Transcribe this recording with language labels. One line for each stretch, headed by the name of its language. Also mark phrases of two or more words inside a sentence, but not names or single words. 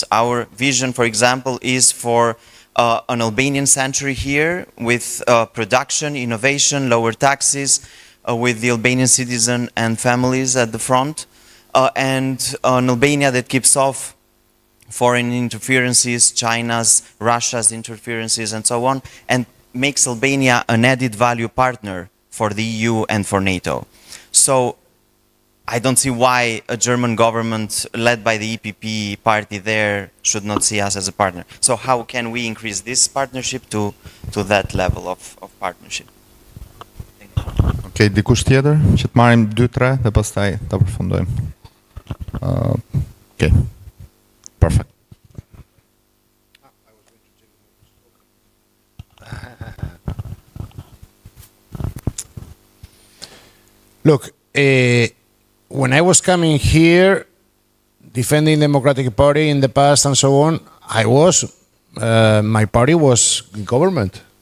English: Our vision, for example, is for an Albanian century here with production, innovation, lower taxes, with the Albanian citizen and families at the front, and an Albania that keeps off foreign interferences, China's, Russia's interferences, and so on, and makes Albania an added value partner for the EU and for NATO. So I don't see why a German government led by the EPP party there should not see us as a partner. So how can we increase this partnership to that level of partnership?
Albanian: Okej, dikush tjetër që të marrim 2-3 dhe pastaj ta përfundojmë. Okej.
English: Perfect. Look, when I was coming here, defending the Democratic Party in the past and so on, my party was in government.